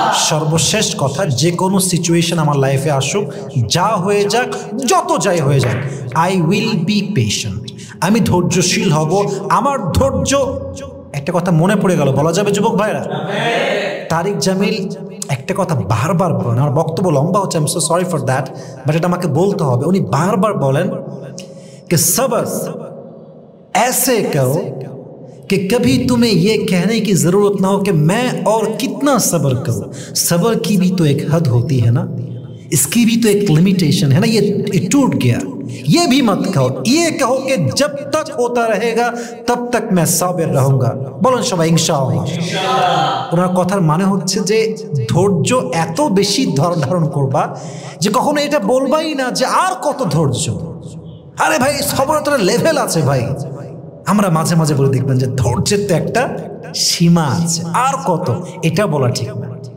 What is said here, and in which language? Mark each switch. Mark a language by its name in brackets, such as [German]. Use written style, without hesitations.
[Bangla] সর্বশেষ কথা, যে কোনো সিচুয়েশন আমার লাইফে আসুক, যা হয়ে যাক, যত যাই হয়ে যাক, [English] I will be patient, [Bangla] আমি ধৈর্যশীল হব। আমার ধৈর্য, একটা কথা মনে পড়ে গেল, বলা যাবে যুবক ভাইরা? তারিক জামিল একটা কথা বারবার বলেন, আমার বক্তব্য লম্বা হচ্ছে, [English] I am so sorry for that, but [Bangla] এটা আমাকে বলতে হবে। উনি বারবার বলেন [Hindi] कि सबर ऐसे करो कि कभी तुम्हें ये कहने की जरूरत ना हो कि मैं और कितना सबर करूं। सबर की भी तो एक हद होती है ना, इसकी भी तो एक लिमिटेशन है ना। ये टूट गया, ये भी मत कहो, ये कहो कि जब तक होता रहेगा तब तक मैं साबिर रहूंगा। [Bangla] বলেন সবাই ইনশাআল্লাহ। ওনার কথার মানে হচ্ছে যে ধৈর্য এত বেশি ধারণ করবা যে কখনো এটা বলবাই না যে আর কত ধৈর্য। আরে ভাই, সবার তো লেভেল আছে ভাই। আমরা মাঝে মাঝে বলে দেখবেন যে ধৈর্যের তো একটা সীমা আছে, আর কত, এটা বলা ঠিক না।